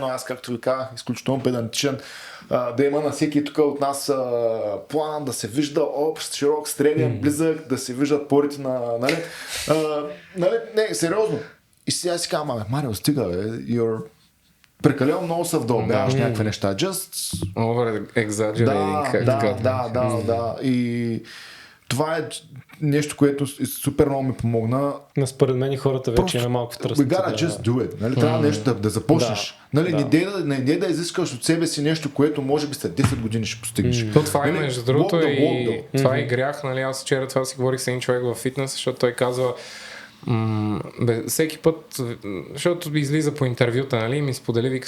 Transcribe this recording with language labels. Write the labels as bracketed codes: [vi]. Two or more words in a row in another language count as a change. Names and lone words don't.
[bg] Аз, както ви казах, изключително педантичен, да има на всеки тук от нас план, да се вижда общ, широк, среден, близък, да се виждат порите на... Не, сериозно. И сега си казвам, Марио, стига, прекалено много се вдълбяваш някакви неща. [en] Just... Over exaggerating. [bg] Да. И това е нещо, което супер много ми помогна. Според мен и хората вече има малко в тръст. [en] We gotta just do it. [bg] Трябва нещо да започнеш. Не да изискаш от себе си нещо, което може би след 10 години ще постигнеш. Това е между другото това е грях. Аз вчера това си говорих с един човек във фитнес, защото той казва всеки път, защото излиза по интервюта, ми сподели, вика,